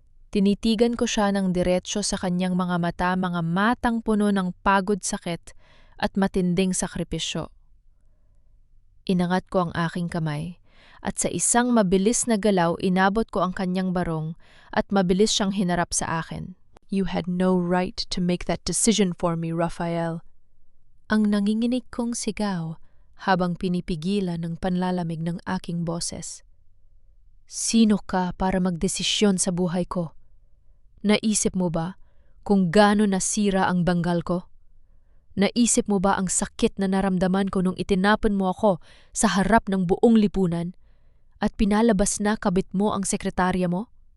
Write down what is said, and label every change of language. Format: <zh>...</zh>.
<tl>Tinitigan ko siya ng diretsyo sa kanyang mga matang puno ng pagod, sakit at matinding sakripisyo. Inangat ko ang aking kamay at sa isang mabilis na galaw inabot ko ang kanyang barong at mabilis siyang hinarap sa akin.</tl> <en>You had no right to make that decision for me, Rafael.</en> <tl>Ang nanginginig kong sigaw habang pinipigilan ng panlalamig ng aking boses. Sino ka para magdesisyon sa buhay ko? Naisip mo ba kung gaano nasira ang banggal ko? Naisip mo ba ang sakit na naramdaman ko nung itinapon mo ako sa harap ng buong lipunan at pinalabas na kabit mo ang sekretarya mo?</tl>